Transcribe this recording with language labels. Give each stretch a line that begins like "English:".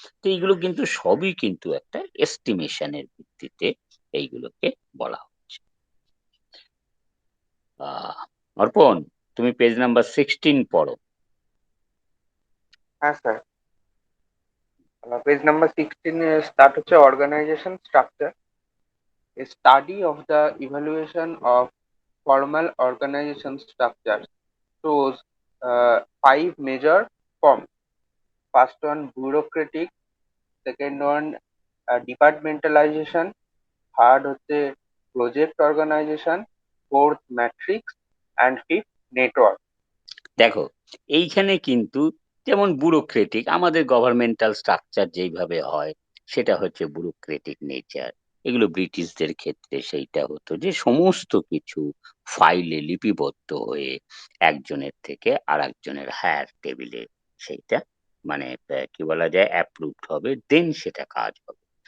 Bangla: তো এইগুলো কিন্তু সবই কিন্তু একটা এস্টিমেশনের ভিত্তিতে এইগুলোকে বলা হচ্ছে। অর্পণ, তুমি পেজ নাম্বার 16 পড়ো। হ্যাঁ স্যার, পেজ নাম্বার 16 স্টার্ট হচ্ছে organisation structure.
English: A study of the evaluation of formal organization structures shows five major forms. First one bureaucratic, second one departmentalization, third
Bangla: হচ্ছে
English: project organization, fourth matrix, and fifth network.
Bangla: দেখো এইখানে কিন্তু যেমন bureaucratic আমাদের governmental structure যেইভাবে হয়, সেটা হচ্ছে ব্যুরোক্রেটিক নেচার। এগুলো ব্রিটিশদের ক্ষেত্রে সেইটা হতো যে সমস্ত কিছু ফাইলে লিপিবদ্ধ হয়ে একজনের থেকে আর একজনের হায়ার টেবিলে সেইটা কি বলা যায় অ্যাপ্রুভড হবে, দেন সেটা কাজ হবে।